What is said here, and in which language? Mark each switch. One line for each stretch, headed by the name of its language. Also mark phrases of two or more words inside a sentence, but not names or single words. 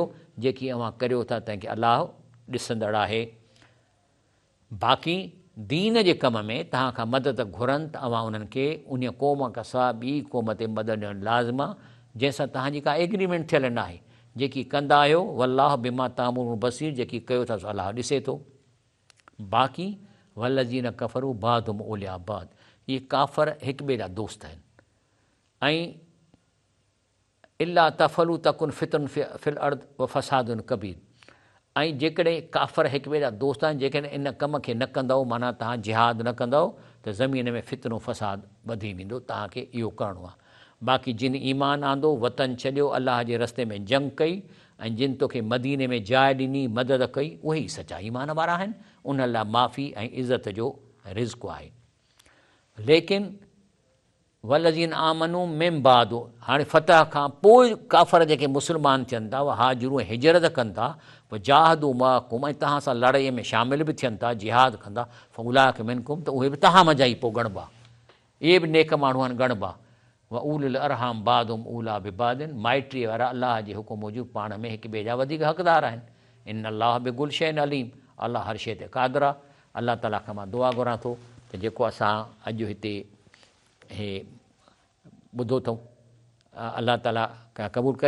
Sindhi: जेकी अव्हां करियो था तंहिंखे अलाह ॾिसंदड़ आहे। बाक़ी दीन जे कम में तव्हां खां मदद घुरनि त अव्हां उन्हनि खे उन क़ौम खां सवाइ ॿी क़ौम ते मदद ॾियणु लाज़िम आहे जंहिंसां तव्हांजी का एग्रीमेंट थियल न आहे। जेकी कंदा आहियो
Arabic: والله بما تعملون بصير,
Sindhi: जेकी कयो था सो अलाह ॾिसे थो। बाक़ी
Arabic: والذين كفروا بعضهم أولياء بعض,
Sindhi: इहे काफ़र हिक ॿिए जा दोस्त आहिनि।
Arabic: ऐं إلا تفعلوه تكن فتنة في الأرض وفساد كبير,
Sindhi: ऐं जेकॾहिं काफ़र हिक ॿिए जा दोस्त आहिनि, जेकॾहिं इन कम खे न कंदव माना तव्हां जिहाद न कंदव त ज़मीन में फितनो फ़साद वधी वेंदो, तव्हांखे इहो करिणो आहे। बाक़ी जिन ईमान आंदो वतन छॾियो अलाह जे रस्ते में जंग कई, ऐं जिन तोखे मदीने में जाइ ॾिनी मदद कई उहे ई सचा ईमान वारा आहिनि। उन लाइ माफ़ी ऐं इज़त जो रिज़्क़ आहे। लेकिन
Arabic: والذين آمنوا من بعد,
Sindhi: हाणे फतह खां पोइ काफ़र जेके मुस्लमान थियनि था उहे हाजिरू हिजरत कनि था, पोइ
Arabic: وجاهدوا معكم
Sindhi: ऐं तव्हां सां लड़ाईअ में शामिल बि थियनि था, जिहाद कंदा,
Arabic: فأولئك منكم,
Sindhi: त उहे बि तव्हां मज़ा ई पोइ ॻणबा, इहे बि नेक माण्हू आहिनि ॻणबा।
Arabic: وأولو الأرحام بعضهم أولى ببعض,
Sindhi: माइटीअ वारा अलाह जे हुकुम मूजिबि पाण में हिक ॿिए जा वधीक हक़दार आहिनि।
Arabic: إن الله بكل شيء عليم,
Sindhi: अलाह हर शइ ते क़ादिर आहे। अलाह ताला खां मां दुआ घुरां थो त जेको असां अॼु हिते हे ॿुधो अथऊं अलाह ताला क़बूल करे।